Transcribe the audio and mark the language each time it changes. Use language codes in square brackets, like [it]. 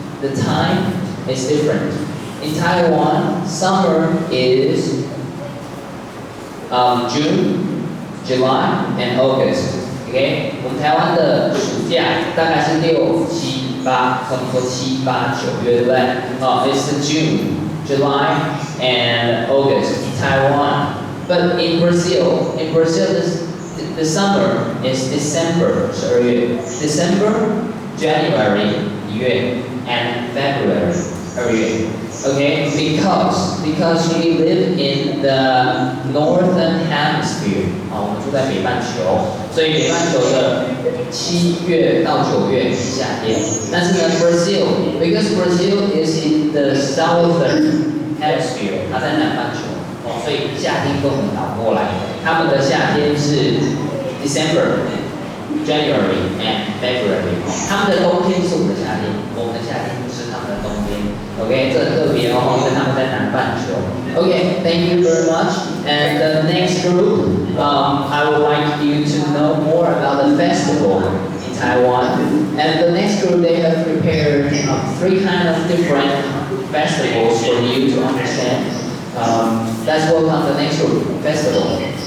[en] The time is different. In Taiwan, summer is June, July, and August. [zh] OK， 我们台湾的暑假大概是6、7、8，可能说7、8、9月，对不对？ [en] It's June, July, and August in Taiwan. But in Brazil, the summer is December, 12月 December, January 1月 and February 2月。 Okay, because we live in the northern hemisphere， [zh] 我们住在北半球，所以北半球的7月到9月是夏天。但是呢 [en] because Brazil is in the southern hemisphere， [zh] 它在南半球，所以夏天跟我们倒过来，他们的夏天是 [en] December、January and February， [zh] 他们的冬天是我们的夏天，我们的夏天是他们的冬天。 OK， 这很特别哦，因为他们在南半球。 [en] OK, thank you very much. And the next group, I would like you to know more about the festival in Taiwan. And the next group, they have prepared 3 kind of different festivals for you to understand. Let's welcome the next group, festival.